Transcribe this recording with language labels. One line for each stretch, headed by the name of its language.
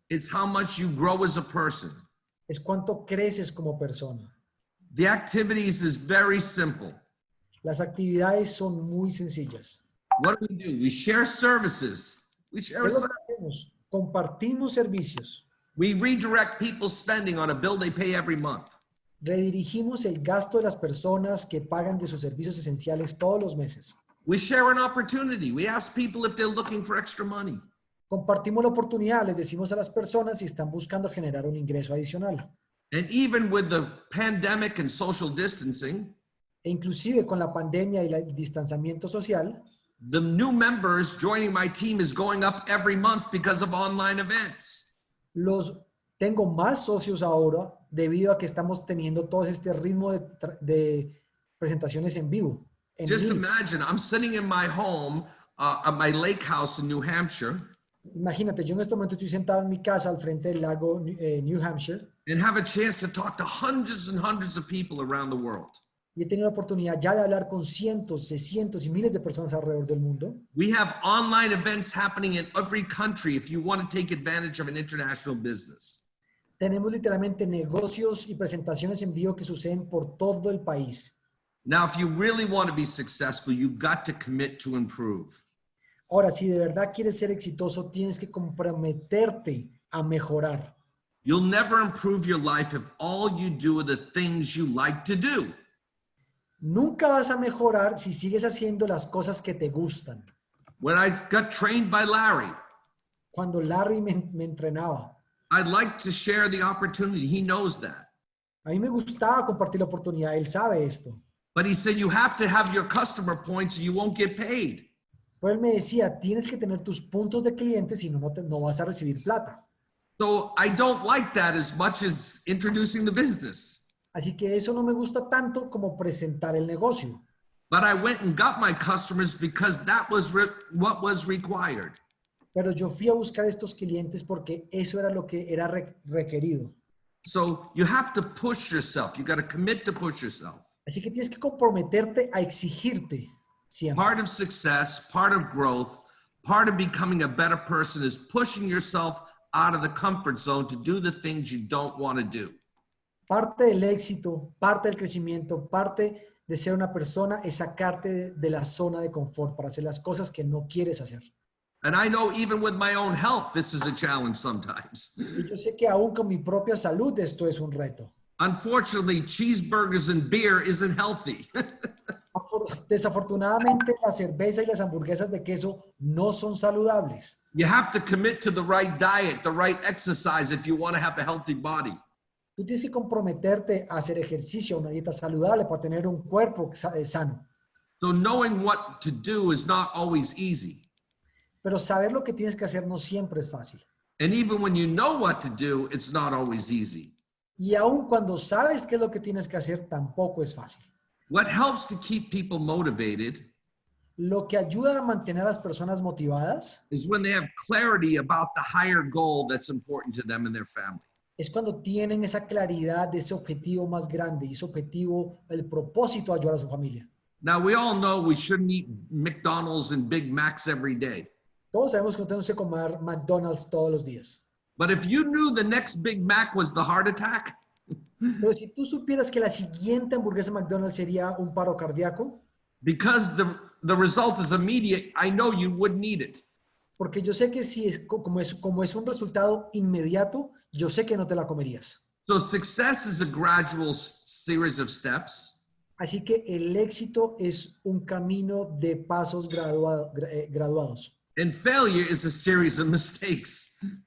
English: It's how much you grow as a person.
Spanish: es cuánto creces como persona.
English: The activities is very simple.
Spanish: Las actividades son muy sencillas.
English: What do? We share services. We share
Spanish: ¿Qué es lo
English: services.
Spanish: que hacemos? Compartimos servicios.
English: We redirect people's spending on a bill they pay every month.
Spanish: Redirigimos el gasto de las personas que pagan de sus servicios esenciales todos los meses.
English: We share an opportunity. We ask people if they're looking for extra money.
Spanish: Compartimos la oportunidad, les decimos a las personas si están buscando generar un ingreso adicional.
English: And even with the pandemic and social distancing,
Spanish: E inclusive con la pandemia y el distanciamiento social,
English: the new members joining my team is going up every month because of online events.
Spanish: tengo más socios ahora debido a que estamos teniendo todo este ritmo de presentaciones en vivo.
English: Just imagine, I'm sitting in my home at my lake house in New Hampshire
Spanish: Imagínate, yo en este momento estoy sentado en mi casa al frente del lago New Hampshire
English: and have a chance to talk to hundreds and hundreds of people around the world.
Spanish: y he tenido la oportunidad ya de hablar con cientos, cientos y miles de personas alrededor del mundo.
English: We have online events happening in every country if you want to take advantage of an international business.
Spanish: Tenemos literalmente negocios y presentaciones en vivo que suceden por todo el país.
English: Now, if you really want to be successful, you've got to commit to improve.
Spanish: Ahora, si de verdad quieres ser exitoso, tienes que comprometerte a mejorar.
English: You'll never improve your life if all you do are the things you like to do.
Spanish: Nunca vas a mejorar si sigues haciendo las cosas que te gustan.
English: When I got trained by Larry,
Spanish: Cuando Larry me entrenaba,
English: I'd like to share the opportunity. He knows that.
Spanish: a mí me gustaba compartir la oportunidad. Él sabe esto.
English: But he said, you have to have your customer points or you won't get paid.
Spanish: Pero él me decía, tienes que tener tus puntos de clientes, si no, no vas a recibir plata.
English: So I don't like that as much as introducing the business.
Spanish: Así que eso no me gusta tanto como presentar el negocio.
English: But I went and got my customers because that was what was required.
Spanish: Pero yo fui a buscar estos clientes porque eso era lo que era requerido.
English: So you have to push yourself. You got to commit to push yourself.
Spanish: Así que tienes que comprometerte a exigirte siempre.
English: Part of success, part of growth, part of becoming a better person is pushing yourself out of the comfort zone to do the things you don't want to do.
Spanish: Parte del éxito, parte del crecimiento, parte de ser una persona es sacarte de la zona de confort para hacer las cosas que no quieres hacer.
English: And I know even with my own health, this is a challenge sometimes.
Spanish: Y yo sé que aún con mi propia salud esto es un reto.
English: Unfortunately, cheeseburgers and beer isn't healthy.
Spanish: Desafortunadamente, la cerveza y las hamburguesas de queso no son saludables.
English: You have to commit to the right diet, the right exercise if you want to have a healthy body.
Spanish: Tú tienes que comprometerte a hacer ejercicio, una dieta saludable para tener un cuerpo sano.
English: So knowing what to do is not always easy.
Spanish: Pero saber lo que tienes que hacer no siempre es fácil.
English: And even when you know what to do, it's not always easy.
Spanish: Y aun cuando sabes qué es lo que tienes que hacer, tampoco es fácil.
English: What helps to keep people motivated
Spanish: Lo que ayuda a mantener a las personas motivadas
English: is when they have clarity about the higher goal that's important to them and their family.
Spanish: es cuando tienen esa claridad de ese objetivo más grande y ese objetivo, el propósito de ayudar a su familia.
English: Now, we all know we shouldn't eat McDonald's and Big Macs every day.
Spanish: Todos sabemos que no tenemos que comer McDonald's todos los días.
English: But if you knew the next Big Mac was the heart attack,
Spanish: Pero si tú supieras que la siguiente hamburguesa de McDonald's sería un paro cardíaco,
English: because the result is immediate, I know you wouldn't eat it.
Spanish: porque yo sé que si es como es un resultado inmediato, yo sé que no te la comerías.
English: So success is a gradual series of steps.
Spanish: Así que el éxito es un camino de pasos graduados.
English: And failure is a series of mistakes.